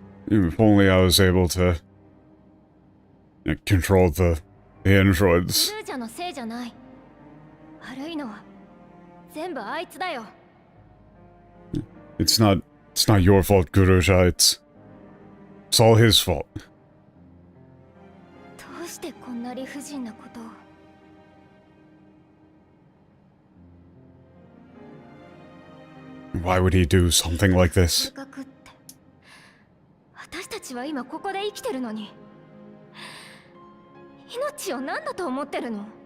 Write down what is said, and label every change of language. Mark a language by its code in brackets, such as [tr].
[en] If only I was able to control the androids. [ja] ルージャのせいじゃない。悪いのは全部あいつだよ。 [en] It's not your fault, Guruja. It's all his fault. [ja] どうしてこんな理不尽なことを。 [en] Why would he do something like this? [ja] 計画って、私たちは今ここで生きてるのに、命を何だと思ってるの？